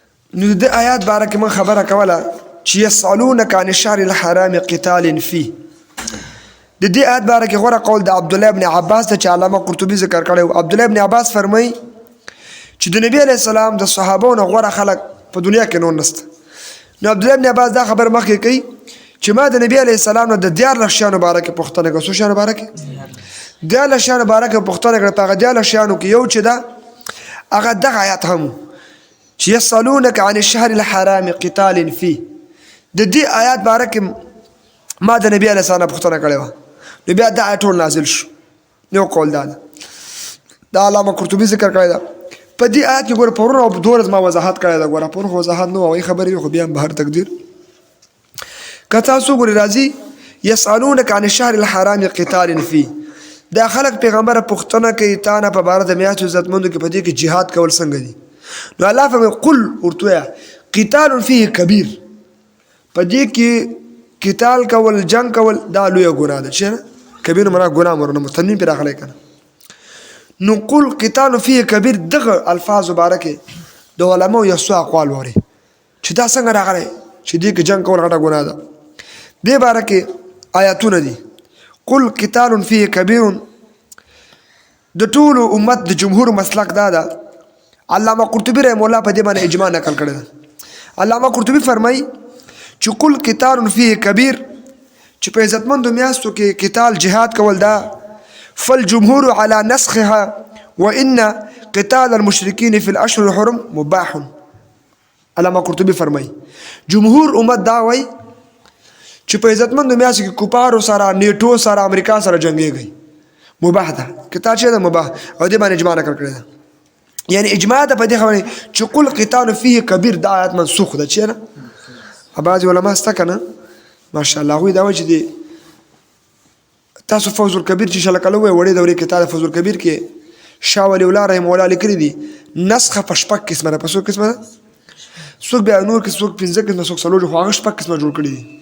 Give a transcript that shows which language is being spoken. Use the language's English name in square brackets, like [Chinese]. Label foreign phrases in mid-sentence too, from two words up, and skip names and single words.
[Pashto] نو د آیات باره کې من خبره کوله چې [Arabic] یسألونک عن الشهر الحرام قتال فيه. [Pashto] د دې آیات باره کې غوره قول د عبدالله ابن عباس ته چې علامه قرطبي ذکر کړی و. عبدالله ابن عباس فرمایي چې د نبی [Arabic] علیه السلام [Pashto] د صحابو نه غوره خلک په دنیا کې نور نسته. نو عبدالله ابن عباس دا خبر مخکې کوي چې ما د نبی [Arabic] علیه السلام [Pashto] نه د 14 شیانو باره کې پوښتنه کړه. څو شیانو باره کې؟ 14 شیانو باره کې پوښتنه کړه. په هغه 14 شیانو کې یو چې دا هغه دغه آیات هم چې [Arabic] یسألونک عن الشهر الحرام قتال فيه. [Pashto] د دې آیات باره کې ما د نبی [Arabic] علیه السلام [Pashto] پوښتنه کړې وه. نو بیا دا آیت ټول نازل شو. یو قول دا ده، دا علامه قرطبي ذکر کړی ده. په دې آیات کې ګوره پرون او په 2 ورځ ما وضاحت کړی ده. ګوره پرون خو وضاحت نه وایي خبرې خو بیا هم بهر تقدیر که تاسو ګورې راځي [Arabic] یسألونک عن الشهر الحرام قتال فيه. [Pashto] دا خلک پیغمبره پوښتنه کوي تا نه په باره د میاشتو عزتمندو کې په دې کې جهاد کول څنګه دي. نو الله فرمایي قل ورته وایه [Arabic] قتال فيه کبیر. [Pashto] په دې کې قتال کول جنگ کول دا لویه ګناه ده. چې کبیر معنا ګناه مرنه تنوین پرې راغلی که نه. نو [Arabic] قل قتال فيه کبیر [Pashto] دغه الفاظو باره کې د علماو یو څو اقوال واري چې دا څنګه راغلی چې دې کې جنگ کول غټه ګناه ده. دې باره کې آیاتونه دي. [Arabic] قل قتال فيه کبیر [Pashto] د ټولو امت د جمهور مسلک دا ده. علامه قرطبي [Arabic] رحمه الله [Pashto] په دې باندې اجماع نقل کړی ده. علامه قرطبي فرمایي چې [Arabic] قل قتال فيه کبیر [Pashto] چې په عزتمندو میاشتو کې قتال جهاد کول دا [Arabic] فالجمهور على نسخها وان قتال المشركين في الاشهر الحرم مباح. [Pashto] علامه قرطبي فرمایي جمهور امت دا وایي چې په عزتمندو میاشتو کې کفارو سره نیټو سره امریکا سره جنګېږي مباح ده. قتال چې ده مباح او دې باندې اجماع نقل کړی ده. یعنی اجماع ده په دې خبرې چې [Arabic] قل قتال فيه کبیر [Pashto] دا آیات منسوخ ده. چې نه بعضې علما سته که نه ماشاءالله هغوی دا وایي چې د تاسو فوز الکبیر چې انشاءالله کله ووایي وړې دورې کتاب فوز الکبیر کې شاه ولی الله [Arabic] رحمه الله [Pashto] لیکلي دي نسخه په 6 قسمه ده. په څو قسمه ده؟ څوک بیا نور کې څوک 15 قسمه څوک 4 خو هغه 6 قسمه جوړ کړي دي.